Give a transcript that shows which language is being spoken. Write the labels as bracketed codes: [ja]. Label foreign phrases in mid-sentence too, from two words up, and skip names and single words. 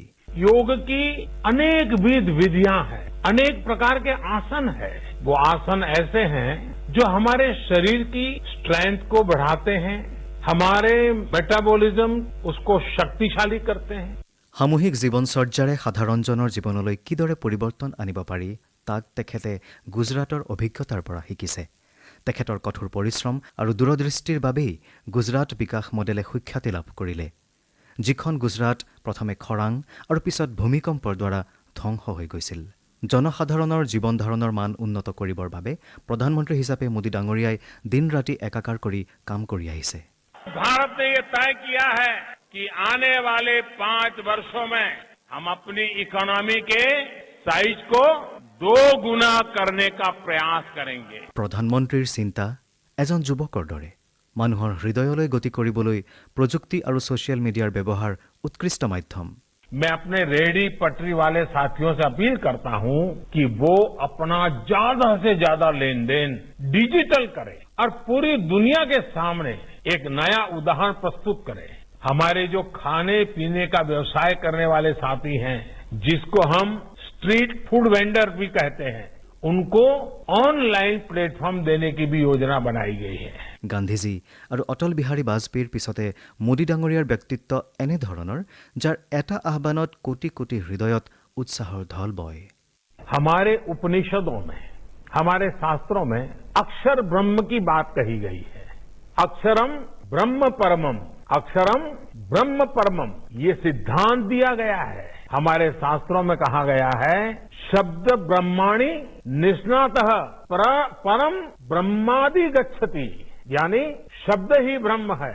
[hi] योग की अनेक विधियां हैं, अनेक प्रकार के आसन हैं। वो आसन ऐसे हैं जो हमारे शरीर की स्ट्रेंथ को बढ़ाते हैं, हमारे मेटाबॉलिज्म उसको शक्तिशाली करते हैं। [as] সামূহিক জীৱনচৰ্যাৰে সাধাৰণজনৰ জীৱনলৈ কিদৰে পৰিৱৰ্তন আনিব পাৰি তাক তেখেতে গুজৰাটৰ অভিজ্ঞতাৰ পৰা শিকিছে। তেখেতৰ কঠোৰ পৰিশ্ৰম আৰু দূৰদৃষ্টিৰ বাবেই গুজৰাট বিকাশ মডেলে সুখ্যাতি লাভ কৰিলে, যিখন গুজৰাট প্ৰথমে খৰাং আৰু পিছত ভূমিকম্পৰ দ্বাৰা ধ্বংস হৈ গৈছিল। জনসাধাৰণৰ জীৱন ধাৰণৰ মান উন্নত কৰিবৰ বাবে প্ৰধানমন্ত্ৰী হিচাপে মোদী ডাঙৰীয়াই দিন ৰাতি একাকাৰ কৰি কাম কৰি আহিছে। [hi] भारत ने ये तय किया है कि आने वाले 5 वर्षों में हम अपनी इकोनॉमी के साइज को 2 गुना करने का प्रयास करेंगे। [as] প্ৰধানমন্ত্ৰীৰ চিন্তা এজন যুৱকৰ দৰে। মানুহৰ হৃদয়লৈ গতি কৰিবলৈ প্ৰযুক্তি আৰু [en] social media's [as] ব্যৱহাৰ উৎকৃষ্ট মাধ্যম। [hi] मैं अपने रेहड़ी पटरी वाले साथियों से अपील करता हूं कि वो अपना ज्यादा से ज्यादा लेन देन डिजिटल करें और पूरी दुनिया के सामने एक नया उदाहरण प्रस्तुत करें। हमारे जो खाने पीने का व्यवसाय करने वाले साथी हैं, जिसको हम [en] street food vendor [hi] भी कहते हैं, उनको [en] online platform [hi] देने की भी योजना बनाई गई है। [as] গান্ধীজী আৰু অটল বিহাৰী বাজপেয়ীৰ পিছতে মোদী ডাঙৰীয়াৰ ব্যক্তিত্ব এনেধৰণৰ যাৰ এটা আহ্বানত কোটি কোটি হৃদয়ত উৎসাহৰ ঢল বয়। [hi] हमारे उपनिषदों में, हमारे शास्त्रों में अक्षर ब्रह्म की बात कही गई है। [sa] अक्षरम ब्रह्म परमम, अक्षरम ब्रह्म परमम, [hi] ये सिद्धांत दिया गया है। हमारे शास्त्रों में कहा गया है [sa] शब्द ब्रह्माणि निष्णातः परम ब्रह्मादि गच्छति, [hi] यानी शब्द ही ब्रह्म है।